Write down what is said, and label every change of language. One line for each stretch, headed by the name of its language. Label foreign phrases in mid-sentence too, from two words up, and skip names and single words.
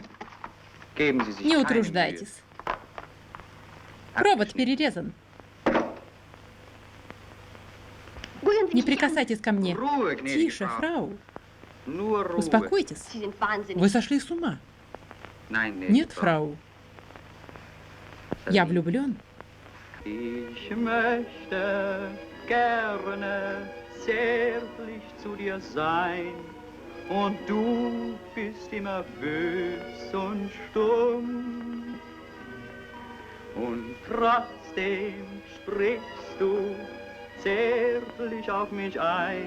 Russian: Не утруждайтесь. Провод перерезан. Не прикасайтесь ко мне. Тише, фрау. Успокойтесь. Вы сошли с ума. Нет, фрау. Я влюблен.
German: Ich möchte gerne zärtlich zu dir sein, und du bist immer bös und stumm. Und trotzdem sprichst du zärtlich auf mich ein.